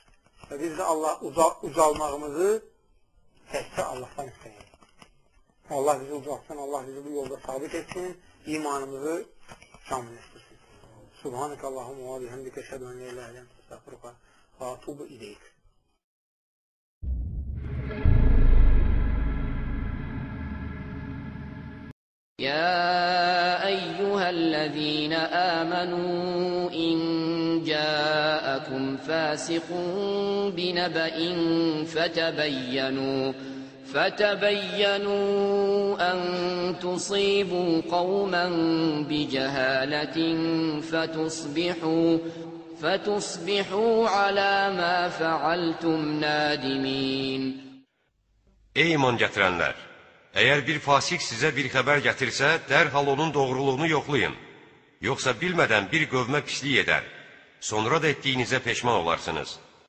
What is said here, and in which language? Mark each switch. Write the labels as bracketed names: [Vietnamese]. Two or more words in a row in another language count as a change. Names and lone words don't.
[Azerbaijani] Və biz də Allah ucalmağımızı təkcə Allahdan istəyirik. Allah bizi ucalsın, Allah bizi bu yolda sabit etsin, imanımızı kamilləşdirsin. [Arabic] سبحانك اللهم وبحمدك أشهد أن لا إله إلا أنت أستغفرك وأتوب إليك. يا أيها الذين آمنوا إن جاءكم فاسق بنبأ فتبينوا أن تصيبوا قوما بجهالة فتصبحوا على ما فعلتم نادمين. [Azerbaijani] Ey iman gətirənlər! Əgər bir fasik sizə bir xəbər gətirsə, dərhal onun doğruluğunu yoxlayın. Yoxsa bilmədən bir qövmə pislik edər. Sonra da etdiyinizə peşman olarsınız.